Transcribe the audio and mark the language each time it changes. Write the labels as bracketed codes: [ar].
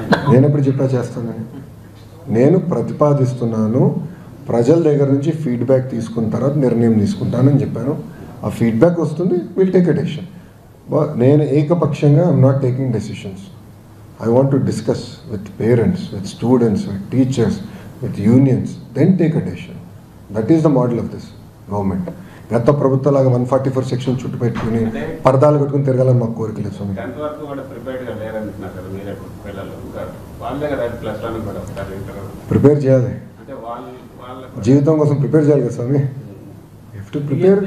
[te] నేను ఎప్పుడు చెప్పా చేస్తానని. నేను ప్రతిపాదిస్తున్నాను, ప్రజల దగ్గర నుంచి ఫీడ్బ్యాక్ తీసుకున్న తర్వాత నిర్ణయం తీసుకుంటానని చెప్పాను. ఆ ఫీడ్బ్యాక్ వస్తుంది, [en] Will take a decision. [te] నేను ఏకపక్షంగా [en] I'm not taking decisions. I want to discuss with parents, with students, with teachers, with unions, then take a decision. That is the model of this government. [te] గత ప్రభుత్వాలాగా 144 section చుట్టూ పెట్టుకుని పరదాలు కట్టుకుని తిరగాలని మాకు కోరిక లేదు స్వామి. 10th వరకు కూడా ప్రిపేర్డ్గా లేరంటున్నారు కదా మీరే పిల్లలు, ఇంకా వాళ్ళే కదా +1 కూడా వస్తారు ఇంటర్. ప్రిపేర్ చేయాలి, అంటే వాళ్ళ జీవితం కోసం ప్రిపేర్ చేయాలి కదా స్వామి. [en] to prepare